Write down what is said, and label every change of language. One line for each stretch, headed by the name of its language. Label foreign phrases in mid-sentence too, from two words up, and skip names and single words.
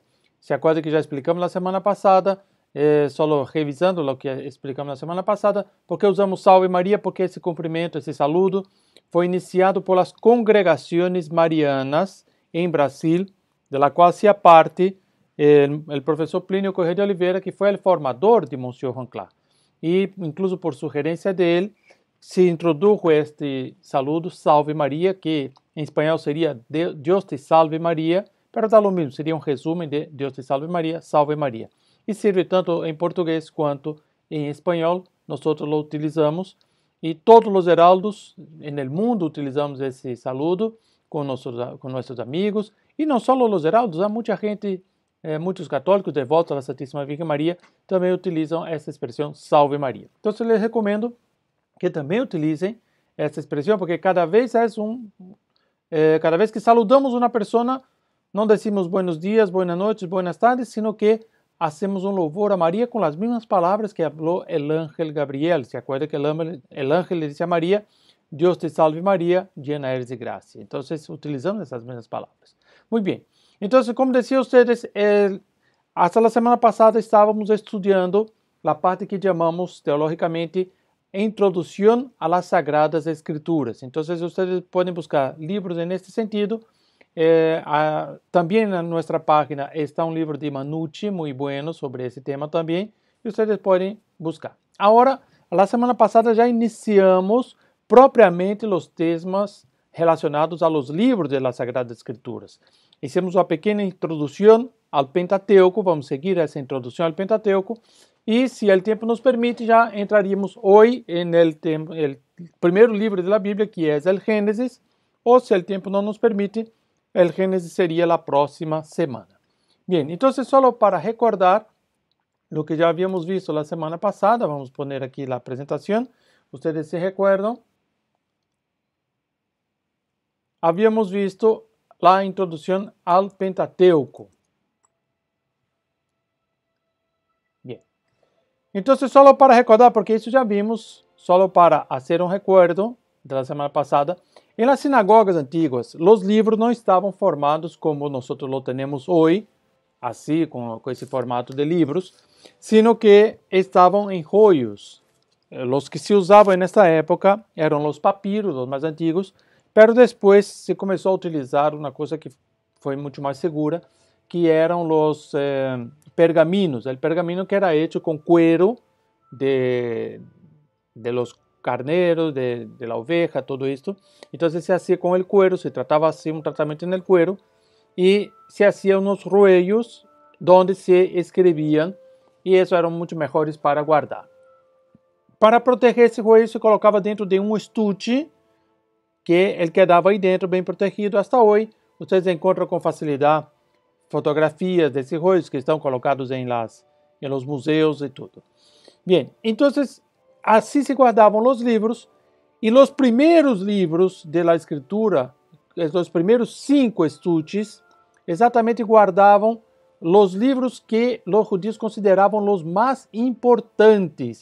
Portuguese: Se acorda que já explicamos na semana passada, só revisando o que explicamos na semana passada, porque usamos Salve Maria, porque esse cumprimento, esse saludo, foi iniciado
Spanish: por las
Portuguese: congregações marianas em Brasil,
Spanish: de la
Portuguese: qual se parte o professor Plínio Correia de Oliveira, que foi o formador de Monsieur Juan Clar. E, incluso por sugerência dele,
Spanish: se introdujo este saludo,
Portuguese: Salve Maria, que em espanhol seria Deus te salve Maria, pero dá lo mesmo, seria um resumo de Deus te salve Maria, Salve Maria. E serve tanto em português quanto em espanhol, nós lo utilizamos. E todos os heraldos no mundo utilizamos esse saludo com nossos amigos. E não só os heraldos, há muita gente, muitos católicos devotos à Santíssima Virgem Maria também utilizam essa expressão Salve Maria. Então, eu les recomendo que também utilizem essa expressão, porque cada vez que saludamos uma pessoa, não
Spanish: decimos buenos dias, buenas noches, buenas tardes, sino que hacemos un louvor a María con las mismas palabras que habló el ángel Gabriel. ¿Se acuerda que el ángel le dice a María, Dios te salve María, llena eres de gracia? Entonces, utilizamos esas mismas palabras. Muy bien. Entonces, como decía ustedes, hasta la semana pasada estábamos estudiando la parte que llamamos teológicamente Introducción a las Sagradas Escrituras. Entonces, ustedes pueden buscar libros en este sentido.
Portuguese: Também na nossa página está um livro de Manucci, muito bueno, sobre esse tema também, e vocês podem buscar. Agora, na semana passada já iniciamos propriamente os temas relacionados
Spanish: a los
Portuguese: livros
Spanish: de las Sagradas Escrituras.
Portuguese: Hicimos uma pequena introdução ao Pentateuco, vamos seguir essa introdução ao Pentateuco, e se o tempo nos permite, já entraríamos hoje no primeiro livro da Bíblia, que é o Gênesis, ou se o tempo não nos permite,
Spanish: el Génesis sería la próxima semana. Bien, entonces solo para recordar lo que ya habíamos visto la semana pasada, vamos a poner aquí la presentación, ustedes se recuerdan, habíamos visto la introducción al Pentateuco. Bien, entonces solo para recordar, porque eso ya vimos, solo para hacer un recuerdo de la semana pasada, em las sinagogas antiguas,
Portuguese: os livros não estavam formados como nós lo temos hoje, assim, com esse formato de livros,
Spanish: sino que
Portuguese: estavam em rollos. Os que se usavam nessa época eram os papiros, os mais antigos, pero depois se começou a utilizar uma coisa que foi muito mais segura, que eram os pergaminos.
Spanish: O pergamino que era hecho com cuero de los carnero, de la oveja, todo esto. Entonces se hacía con el cuero, se trataba así un tratamiento en el cuero y se hacían unos rollos donde se escribían y eso eran mucho mejores para guardar.
Portuguese: Para proteger esse rollo se colocava dentro de um estuche que ele quedava aí dentro bem protegido. Hasta hoje vocês encontram com facilidade fotografias desses rollos que estão colocados em los museus e tudo. Bien, então assim se guardavam os livros e os primeiros livros da escritura, os primeiros 5 estuches, exatamente guardavam os livros que os judíos consideravam os mais importantes.